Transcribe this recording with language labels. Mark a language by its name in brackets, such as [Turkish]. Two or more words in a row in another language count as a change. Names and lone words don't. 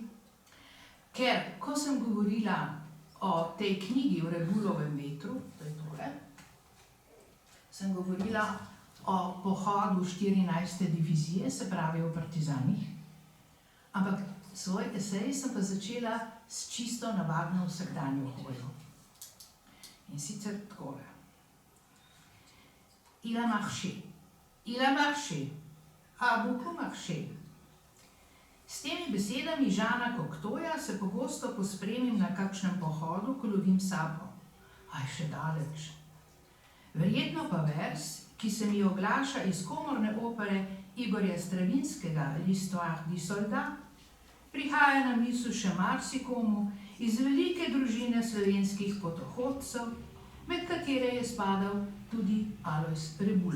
[Slovenian] Ker, ko sem govorila o tej knjigi v Rebulovem vetru, to je tole, sem govorila o pohodu 14. divizije, se pravi o partizanih, ampak svoj esej sem pa začela s čisto navadno vsakdanjo hojo. In sicer takole. [French] Il a marché, a beaucoup marché. [Slovenian] S temi besedami Žana Cocteauja se pogosto pospremim na kakšnem pohodu, ko lovim sabo. Aj, še daleč. Verjetno pa vers, ki se mi oglaša iz komorne opere Igorja Stravinskega L'Histoire du Soldat, prihaja na misel še marsikomu iz velike družine slovenskih potohodcev, med katere je spadal tudi Alojz Rebula.